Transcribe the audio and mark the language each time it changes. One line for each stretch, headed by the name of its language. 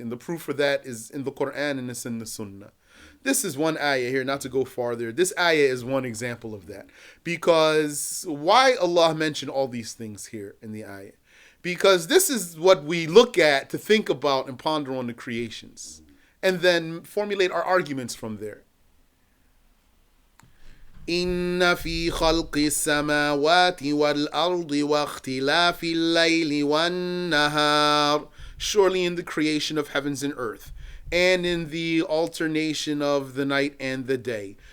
English: And the proof for that is in the Quran and it's in the Sunnah. This is one ayah here, not to go farther. This ayah is one example of that. Because why Allah mentioned all these things here in the ayah? Because this is what we look at to think about and ponder on the creations. And then formulate our arguments from there.
Arabic: إن في خلق السماوات والأرض واختلاف الليل والنهار.
English: Surely in the creation of heavens and earth, and in the alternation of the night and the day.